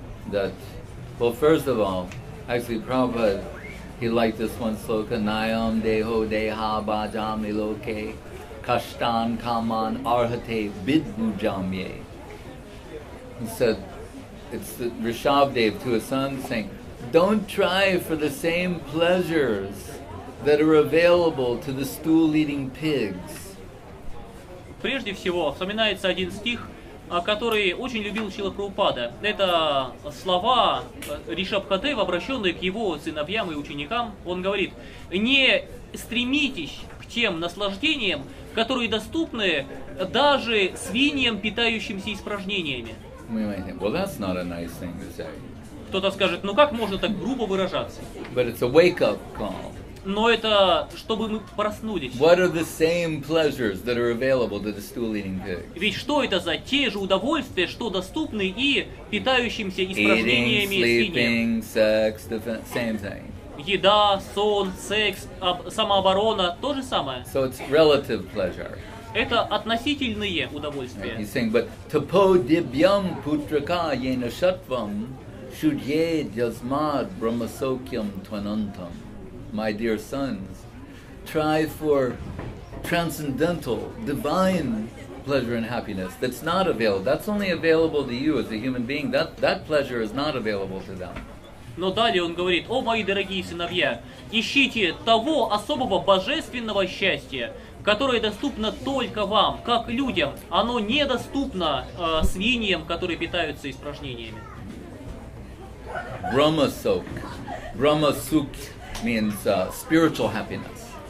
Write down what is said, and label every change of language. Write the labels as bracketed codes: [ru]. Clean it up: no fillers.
[en] That, well, first of all, actually Prabhupada, he liked this one sloka, [sa] Nayam deho deha bhajam iloke kashtan kaman arhate vidbujamye. [en] He said, it's the Rishabdev to his son saying, don't try for the same pleasures that are available to the stool-eating pigs. [ru] Прежде всего, вспоминается один стих, который очень любил Шрила Прабхупада. Это слова Ришабхадева, обращенные к его сыновьям и ученикам. Он говорит: не стремитесь к тем наслаждениям, которые доступны даже свиньям, питающимся испражнениями. [en] Well, that's not a nice thing to say. [ru] Кто-то скажет, ну как можно так грубо выражаться? [en] But it's a wake-up call. [ru] Но это чтобы мы проснулись. [en] What are the same pleasures that are available to the stool-eating pig? [ru] Ведь что это за те же удовольствия, что доступны и питающимся испражнениями свиньям? [en] Eating, sleeping, sex, same thing. [ru] Еда, сон, секс, самооборона, то же самое. [en] So it's relative pleasure. [ru] Это относительные удовольствия. [en] He's saying, but [sa] tapo dibyam putraka yena shatvam shudye jasmad brahmasokyam tvanantam. [en] My dear sons, try for transcendental, divine pleasure and happiness that's not available. That's only available to you as a human being. That pleasure is not available to them. [ru] Но далее он говорит: о, мои дорогие сыновья, ищите того особого божественного счастья, которое доступно только вам, как людям. Оно недоступно свиньям, которые питаются испражнениями. [en] Brahmasok. Brahmasuk means spiritual happiness.